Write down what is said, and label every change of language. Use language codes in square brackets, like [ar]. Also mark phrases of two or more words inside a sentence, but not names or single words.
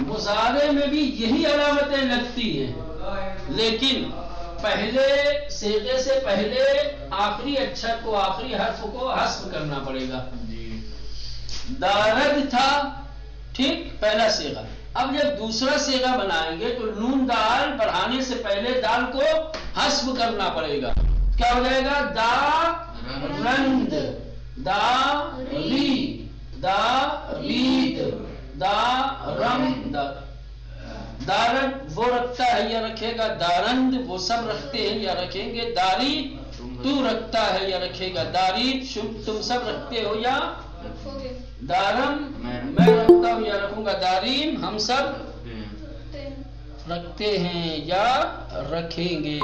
[ur] مضارع میں بھی یہی علامتیں لگتی ہیں، لیکن پہلے صیغے سے پہلے آخری اچھر کو، آخری حرف کو حذف کرنا پڑے گا. دارد تھا، ٹھیک، پہلا صیغہ. اب جب دوسرا صیغہ بنائیں گے تو نون دال بڑھانے سے پہلے دال کو حذف کرنا پڑے گا. کیا ہو جائے گا؟ [fa] دا رند، دا ری، دا رید، دا رمد. [ur] دارد وہ رکھتا ہے یا رکھے گا، دارند وہ سب رکھتے ہیں یا رکھیں گے، داری تو رکھتا ہے یا رکھے گا، داری تم سب رکھتے ہو یا دارم میں رکھتا ہوں یا رکھوں گا، داریم ہم سب رکھتے ہیں یا رکھیں گے.